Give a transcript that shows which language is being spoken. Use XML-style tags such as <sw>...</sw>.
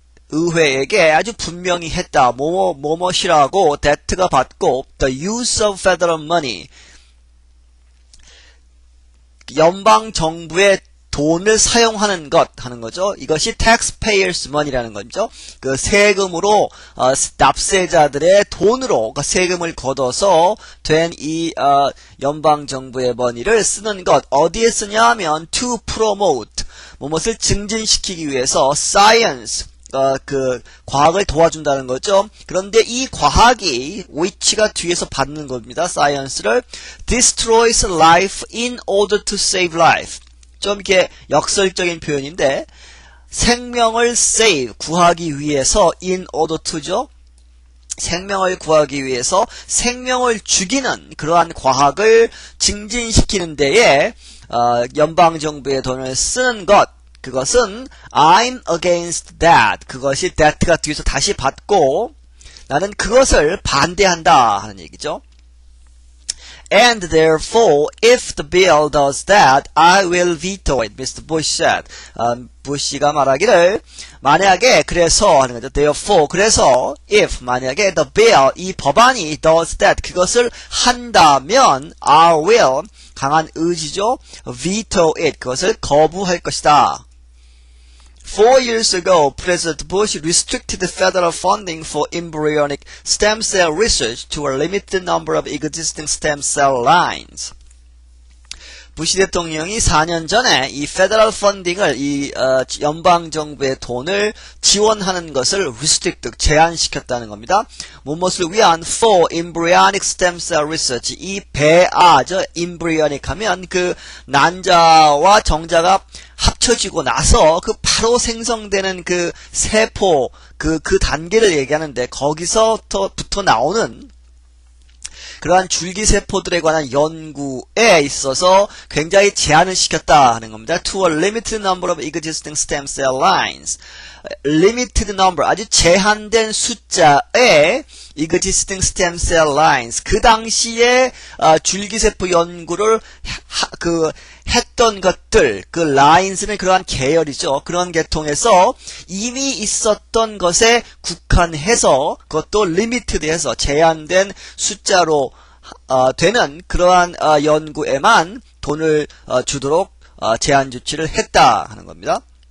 <ko>의회에게 아주 분명히 했다. 뭐뭐이라고</ko> <en>that가</en> <ko>받고</ko> <en>the use of federal money.</en> <ko>연방 정부의 돈을 사용하는 것 하는 거죠. 이것이</ko> <en>taxpayers money</en> <ko>라는 거죠. 그 세금으로 납세자들의 돈으로 그러니까 세금을 걷어서 된 이 연방 정부의 머니를 쓰는 것. 어디에 쓰냐면</ko> <en>to promote,</en> <ko>무엇을 증진시키기 위해서 science, 과학을 도와준다는 거죠. 그런데 이 과학이 which가 뒤에서 받는 겁니다.</ko> <en>science를 destroys life in order to save life.</en> <ko>좀 이렇게 역설적인 표현인데 생명을 save, 구하기 위해서</ko> <en>in order to</en> <ko>죠. 생명을 구하기 위해서 생명을 죽이는 그러한 과학을 증진시키는 데에 연방정부의 돈을 쓰는 것. 그것은</ko> <en>I'm against that.</en> <ko>그것이 that가 뒤에서 다시 받고 나는 그것을 반대한다 하는 얘기죠.</ko> <en>And therefore, if the bill does that, I will veto it, Mr. Bush said.</en> <ko>부시가 말하기를 만약에 그래서 하는 거죠. Therefore, 그래서 if 만약에</ko> <en>the bill,</en> <ko>이 법안이</ko> <en>does that,</en> <ko>그것을 한다면</ko> <en>I will,</en> <ko>강한 의지죠.</ko> <en>veto it,</en> <ko>그것을 거부할 것이다.</ko> <en>4 years ago, President Bush restricted federal funding for embryonic stem cell research to a limited number of existing stem cell lines.</en> <ko>부시 대통령이 4년 전에 이 페더럴 펀딩을 연방 정부의 돈을 지원하는 것을 restrict, 제한시켰다는 겁니다. 무엇을 위한</ko> <en>for embryonic stem cell research,</en> <ko>이 배아죠. embryonic 하면 그 난자와 정자가 합쳐지고 나서 바로 생성되는 그 세포, 그 단계를 얘기하는데 거기서부터 나오는 그러한 줄기세포들에 관한 연구에 있어서 굉장히 제한을 시켰다 하는 겁니다.</ko> <en>To a limited number of existing stem cell lines. limited number,</en> <ko>아주 제한된 숫자의</ko> <en>existing stem cell lines.</en> <ko>그 당시에 줄기세포 연구를 했던 것들, 그 lines는 그러한 계열이죠. 그런 계통에서 이미 있었던 것에 국한해서 그것도 limited해서 제한된 숫자로 되는 그러한 연구에만 돈을 주도록 제한 조치를 했다 하는 겁니다.</ko>